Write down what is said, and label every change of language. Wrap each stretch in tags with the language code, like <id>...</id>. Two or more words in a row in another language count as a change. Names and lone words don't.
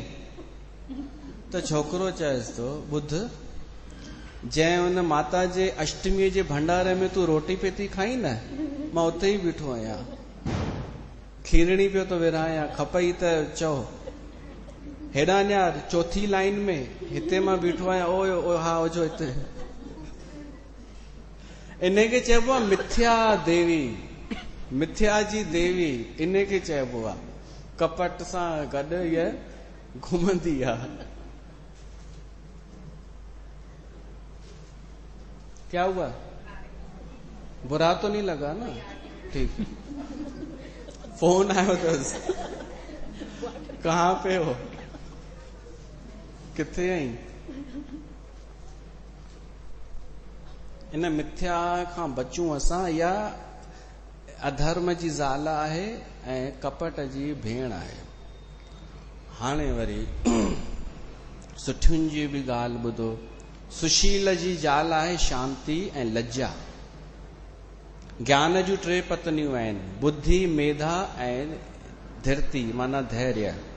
<sd>त छोकिरो चएसि थो ॿुध, जंहिं हुन माता जे अष्टमीअ जे भंडारे में तूं रोटी पे थी खाई न, मां उते ई बीठो आहियां, खीरणी पियो थो विरहायां, खपई त चओ। हेॾां न्यार चौथी लाइन में, हिते मां बीठो आहियां। ओ हा ओजो हिते। इनखे चइबो आहे मिथ्या देवी, मिथ्या जी देवी इनखे चइबो आहे। कपट सां गॾु इहा घुमंदी आहे।</sd> <hi>क्या हुआ? बुरा तो नहीं लगा ना? ठीक। फोन आयो तो कहाँ पे हो?</hi> <sd>किथे आई? इन मिथ्या खां बचूं असां। या अधर्म जी ज़ाल आहे ऐं कपट जी भेण आहे। हाणे वरी सुठियुनि जी बि ॻाल्हि ॿुधो। सुशील जी ज़ाल आहे शांति ऐं लज्जा। ज्ञान जूं 3 पत्नियूं आहिनि, बुद्धि, मेधा ऐं धीरती माना धैर्य।</sd>